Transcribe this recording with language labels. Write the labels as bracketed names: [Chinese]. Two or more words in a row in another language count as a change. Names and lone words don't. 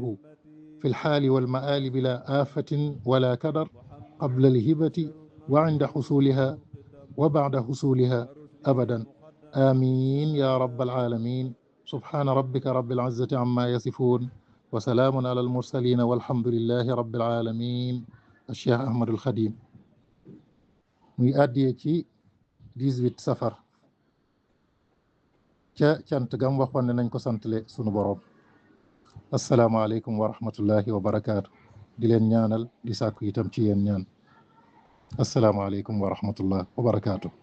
[Arabic] في الحال والمآل بلا آفة ولا كدر قبل الهبة وعند حصولها وبعد حصولها أبدا آمين يا رب العالمين سبحان ربك رب العزة عما يصفون وسلام على المرسلين والحمد لله رب العالمين الشيخ أحمد الخديم [Wolof] muy àddiyee ci 18 safar ca cant gam waxoon ne nañ ko santale sunu boroom [Arabic] السلام عليكم ورحمة الله وبركاته [Wolof] di leen ñaanal di sàkku itam ci yéen ñaan [Arabic] السلام عليكم ورحمة الله وبركاته